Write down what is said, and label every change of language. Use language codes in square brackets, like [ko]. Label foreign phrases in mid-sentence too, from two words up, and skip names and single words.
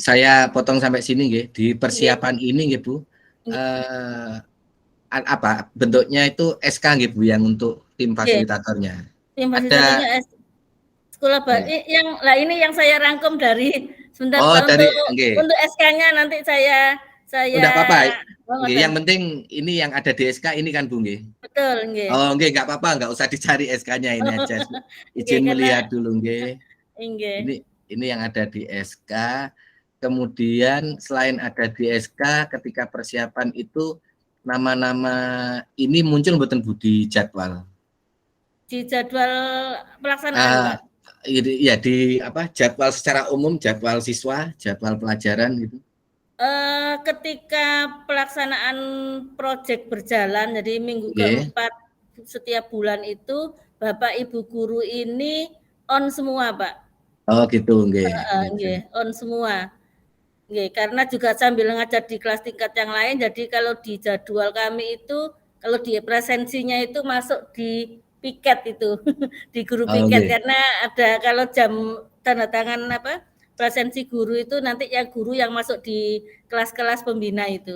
[id] saya potong sampai sini, nggih. Di persiapan ini, nggih Bu, apa bentuknya itu SK, nggih Bu, yang untuk tim fasilitatornya. Tim fasilitatornya sekolah ini yang saya rangkum dari sebentar untuk SK-nya nanti saya udah apa-apa. Yang penting ini yang ada di SK ini kan Bu, nggih. Betul, nggih. Oh, nggih, enggak apa-apa, enggak usah dicari SK-nya ini aja. Izin melihat dulu, nggih. Ini yang ada di SK. Kemudian selain ada di SK, ketika persiapan itu nama-nama ini muncul mboten Bu di jadwal? Di jadwal pelaksanaan, Pak? Ya di jadwal secara umum, jadwal siswa, jadwal pelajaran gitu. Ketika pelaksanaan proyek berjalan, jadi minggu keempat setiap bulan itu Bapak Ibu guru ini on semua, Pak. Oh gitu, nggih. On semua. Nggih, karena juga sambil ngajar di kelas tingkat yang lain, jadi kalau di jadwal kami itu, kalau di presensinya itu masuk di piket itu, di guru piket, karena ada kalau jam tanda tangan presensi guru itu nanti yang guru yang masuk di kelas-kelas pembina itu.